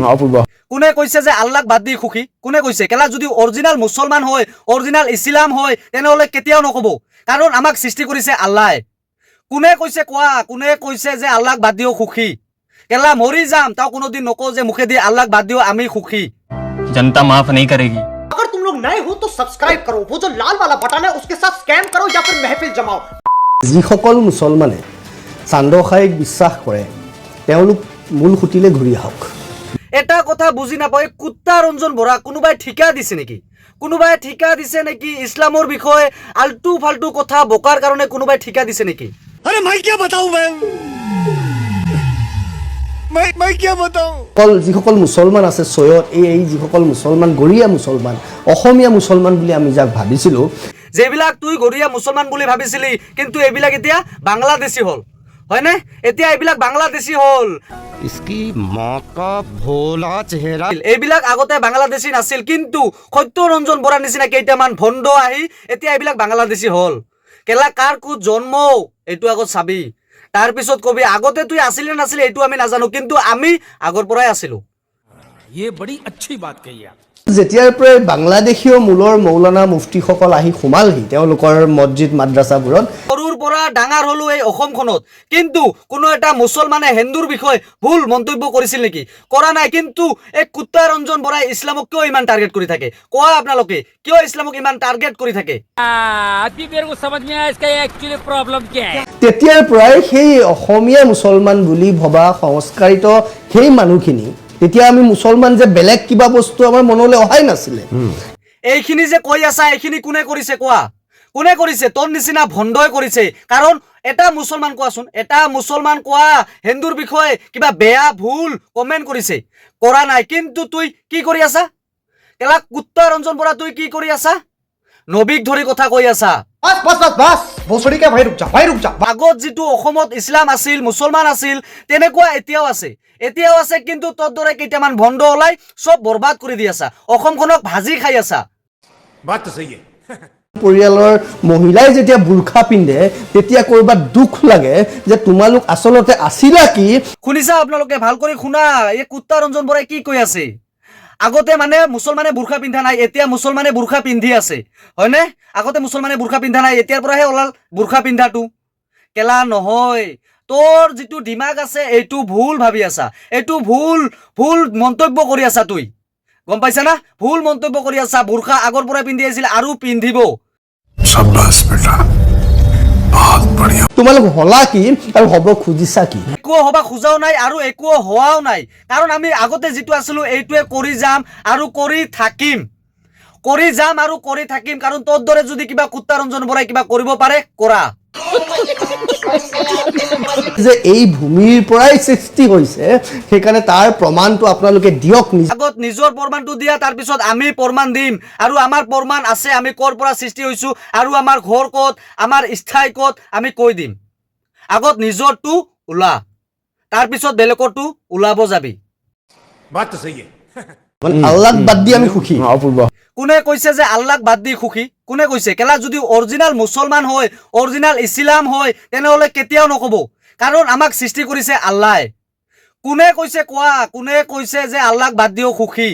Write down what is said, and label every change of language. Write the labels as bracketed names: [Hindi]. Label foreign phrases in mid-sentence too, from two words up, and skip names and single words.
[Assamese] অপূৰ্ব। কোনে কৈছে যে আল্লাহক বাদ দি সুখী? কোনে কৈছে? কেলা যদি অৰিজিনাল মুছলমান হয়, অৰিজিনাল ইছলাম হয়, তেনেহ'লে কেতিয়াও নক'ব, কাৰণ আমাক সৃষ্টি কৰিছে আল্লাহে। কোনে কৈছে কোৱা? কোনে কৈছে যে আল্লাহক বাদ দিও সুখী? কেলা মৰি যাম তাও কোনোদিন নকওঁ যে মুখেদি আল্লাহক বাদ দিও আমি সুখী। [Hindi] जनता माफ नहीं करेगी। अगर तुम लोग नए हो तो सब्सक्राइब करो, वो जो लाल वाला बटन है उसके साथ स्कैम करो या फिर महफिल जमाओ। [Assamese] যিসকল মুছলমানে চান্দখাইক বিশ্বাস কৰে তেওঁলোক মূল খুঁটিলে ঘূৰি আহক। এটা কথা বুজি নাপায়, কুত্তা ৰঞ্জন বৰা কোনোবাই ঠিকা দিছে নেকি? কোনোবাই ঠিকা দিছে নেকি? ইছলামৰ বিষয়ে আল্টু ফাল্টু কথা বকাৰ কাৰণে কোনোবাই ঠিকা দিছে নেকি? [Hindi] अरे मैं क्या बताऊं मैं क्या बताऊं। [Assamese] যিসকল মুছলমান আছে চৈয়দ, এই যিসকল মুছলমান গৰিয়া মুছলমান, অসমীয়া মুছলমান বুলি আমি যাক ভাবিছিলোঁ, যেবিলাক তুই গৰিয়া মুছলমান বুলি ভাবিছিলি, কিন্তু এইবিলাক এতিয়া বাংলাদেশী হ'ল, হয়নে? এতিয়া এইবিলাক বাংলাদেশী হ'ল। [Hindi] इसकी माँ का भोला चेहरा। [Assamese] এইবিলাক আগতে বাংলাদেশী নাছিল, কিন্তু সত্যৰঞ্জন বৰাৰ নিচিনা কেইটামান ভণ্ড আহি এতিয়া এইবিলাক বাংলাদেশী হ'ল। কেলা কাৰ ক'ত জন্ম এইটো আগত চাবি, তাৰপিছত কবি আগতে তুই আছিলি নাছিলি এইটো আমি নাজানো, কিন্তু আমি আগৰ পৰাই আছিলোঁ। [Hindi] ये बड़ी अच्छी बात कही आप। [Assamese] যেতিয়াৰ পৰাই বাংলাদেশীয় মূলৰ মৌলানা মুফতিসকল আহি সোমালহি তেওঁলোকৰ মছজিদ মাদ্ৰাছাবোৰত, সৰুৰ পৰা ডাঙৰ হলো এই অসমখনত, কিন্তু কোনো এটা মুছলমানে হিন্দুৰ বিষয়ে ভুল মন্তব্য কৰিছিল নেকি? কৰা নাই। কিন্তু এই কুত্তা ৰঞ্জন বৰাই ইছলামক কিয় ইমান টাৰ্গেট কৰি থাকে? কোৱা আপোনালোকে, কিয় ইছলামক ইমান টাৰ্গেট কৰি থাকে? [Hindi] अभी मेरे को समझ में आया इसका [English] actually problem [Hindi] क्या है। [Assamese] তেতিয়াৰ পৰাই সেই অসমীয়া মুছলমান বুলি ভবা সংস্কাৰিত সেই মানুহখিনি, তেতিয়া আমি মুছলমান যে বেলেগ কিবা বস্তু আমাৰ মনলৈ অহাই নাছিলে। এইখিনি যে কৈ আছা, এইখিনি কোনে কৰিছে কোৱা? কোনে কৰিছে? তোৰ নিচিনা ভণ্ডই কৰিছে। কাৰণ এটা মুছলমান কোৱাচোন, এটা মুছলমান কোৱা হিন্দুৰ বিষয়ে কিবা বেয়া ভুল কমেণ্ট কৰিছে? কৰা নাই। কিন্তু তুই কি কৰি আছা? কেলা কুত্তা ৰঞ্জন বৰা তুই কি কৰি আছা? নবীক ধৰি কথা কৈ আছা। [Hindi] बस बस बस बस भोसड़ी के भाई रुक जा, भाई रुक जा। [Assamese] আগত যিটো অসমত ইছলাম আছিল, মুছলমান আছিল, তেনেকুৱা এতিয়াও আছে, এতিয়াও আছে। কিন্তু তোৰ দৰে কেইটামান ভণ্ড ওলাই চব বৰবাদ কৰি দি আছা, অসমখনক ভাজি খাই আছা। [Hindi] बात तो सही है। [Assamese] পৰিয়ালৰ মহিলাই যেতিয়া বুৰ্খা পিন্ধে তেতিয়া ক'ৰবাত দুখ লাগে যে তোমালোক আচলতে আছিলা কি? শুনিছা আপোনালোকে? ভাল কৰি শুনা, এই কুত্তা ৰঞ্জন বৰাই কি কৈ আছে। আগতে মানে মুছলমানে বুৰ্খা পিন্ধা নাই, এতিয়া মুছলমানে বুৰ্খা পিন্ধি আছে, হয়নে? আগতে মুছলমানে বুৰ্খা পিন্ধা নাই, এতিয়াৰ পৰাহে ওলাল বুৰ্খা পিন্ধাটো। কেলা নহয়, তোৰ যিটো দিমাগ আছে এইটো ভুল ভাবি আছা, এইটো ভুল ভুল মন্তব্য কৰি আছা তুই, গম পাইছা না? ভুল মন্তব্য কৰি আছা। বুৰ্খা আগৰ পৰাই পিন্ধি আছিল আৰু পিন্ধিব। [Hindi] शाबाश बेटा, बहुत बढ़िया। [Assamese] তোমালোক হলা কি আৰু হ'ব খুজিছা কি? একো হবা খোজাও নাই আৰু একো হোৱাও নাই, কাৰণ আমি আগতে যিটো আছিলো এইটোৱে কৰি যাম আৰু কৰি থাকিম, কৰি যাম আৰু কৰি থাকিম। কাৰণ তোৰ দৰে যদি কিবা কুত্তা ৰঞ্জন বৰাই কিবা কৰিব পাৰে, কৰা। যে এই ভূমিৰ পৰাই সৃষ্টি হৈছে, সেইকাৰণে তাৰ প্ৰমাণটো আপোনালোকে দিয়ক। আগত নিজৰ প্ৰমাণটো দিয়া, তাৰপিছত আমি প্ৰমাণ দিম। আৰু আমাৰ প্ৰমাণ আছে, আমি ক'ৰ পৰা সৃষ্টি হৈছো আৰু আমাৰ ঘৰ ক'ত, আমাৰ স্থায়ী ক'ত, আমি কৈ দিম। আগত নিজৰটো ওলা, তাৰপিছত বেলেগৰটো ওলাব যাবি। [Hindi] बात तो सही है। [Assamese] আল্লাহক বাদ দি আমি সুখী। অপূৰ্ব। কোনে কৈছে যে আল্লাহক বাদ দি সুখী? কোনে কৈছে? কেলা যদি অৰিজিনাল মুছলমান হয়, অৰিজিনাল ইছলাম হয়, তেনেহ'লে কেতিয়াও নক'ব, কাৰণ আমাক সৃষ্টি কৰিছে আল্লাহে। কোনে কৈছে কোৱা? কোনে কৈছে যে আল্লাহক বাদ দিও সুখী?